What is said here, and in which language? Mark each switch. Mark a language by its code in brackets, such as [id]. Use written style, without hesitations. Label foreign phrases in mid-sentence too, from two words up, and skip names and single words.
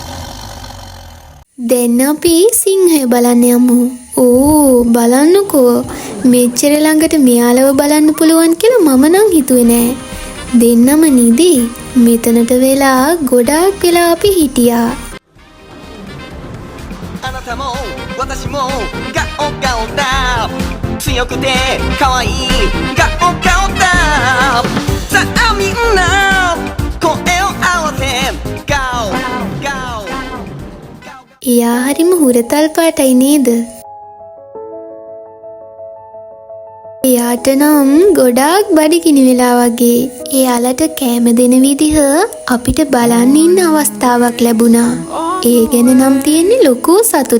[si] දැන් අපි සිංහය බලන්න යමු. ඕ බලන්නකෝ. මෙච්චර ළඟට මෙයාලව බලන්න පුළුවන් කියලා මම නම් හිතුවේ නෑ. දෙන්නම නිදි. මෙතනට වෙලා ගොඩාක් වෙලා අපි හිටියා. [ja] あなたも私もガオガオだ強くて可愛いガオガオださあみんな声を合わせガオガオ [si] එයා හරිම හුරතල් පාටයි නේද? එයාට නම් ගොඩාක් බඩගිනි වෙලා වගේ. එයාලට කෑම දෙන විදිහ අපිට බලන්න ඉන්න අවස්ථාවක් ලැබුණා. ඒ ගැන නම් තියෙන්නේ ලොකු සතුටක්.